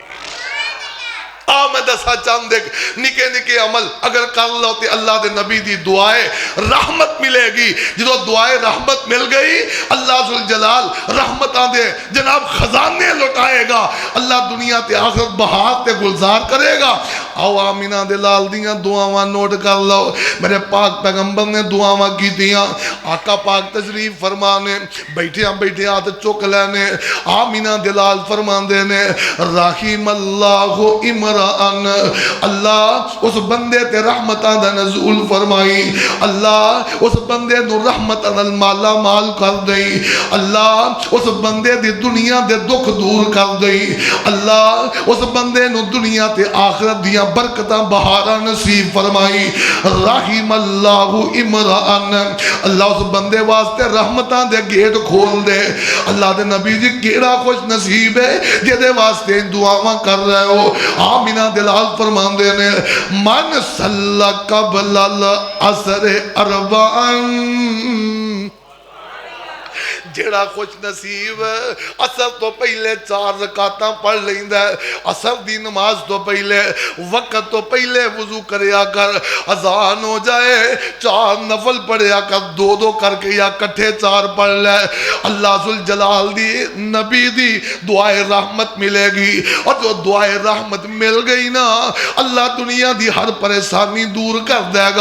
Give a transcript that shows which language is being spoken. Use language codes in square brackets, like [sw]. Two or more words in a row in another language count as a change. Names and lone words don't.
[pa] میں دسا چاند ایک نکے نکے عمل اگر کر لو تے اللہ دے نبی دی دعائے رحمت ملے گی جدو دعائے رحمت مل گئی اللہ ذوالجلال رحمتاں دے جناب خزانے لٹائے گا اللہ دنیا تے آخرت بہار تے گلزار کرے گا آؤ آمینہ دے لال دیاں دعاواں نوٹ کر لو میرے پاک پیغمبر نے دعاواں کی دیاں آقا پاک تشریف فرمانے بیٹھے آتے چک لینے آمینہ دے لال فرمان دینے [ar] رحیم اللہ امران [pa] اللہ اس بندے تے رحمتاں دا نزول فرمائی اللہ اس بندے نو رحمتاں دا مالا مال کر دئی اللہ اس بندے دی دنیا دے دکھ دور کر دئی اللہ اس بندے نو دنیا تے آخرت دیاں برکتاں بہاراں نصیب فرمائی [ar] رحیم اللہ امران [pa] اللہ اس بندے واسطے رحمتاں دے گیٹ کھول دے اللہ دے نبی جی کیڑا خوش نصیب ہے جدے واسطے دعاواں کر رہے ہو آمینہ دلال فرمان دینے [ar] من صلی قبل العصر اربعن [pa] جیڑا خوش نصیب اثر تو پہلے 4 رکعتاں پڑھ لیندا ہے، اثر دی نماز تو پہلے وقت تو پہلے وضو کریا کر، اذان ہو جائے 4 نفل پڑھیا کر، 2 کر کے یا کٹھے 4 پڑھ لے، اللہ ذوالجلال دی نبی دی دعائے رحمت ملے گی، اور جو دعائے رحمت مل گئی نا اللہ دنیا دی ہر پریشانی دور کر دے گا۔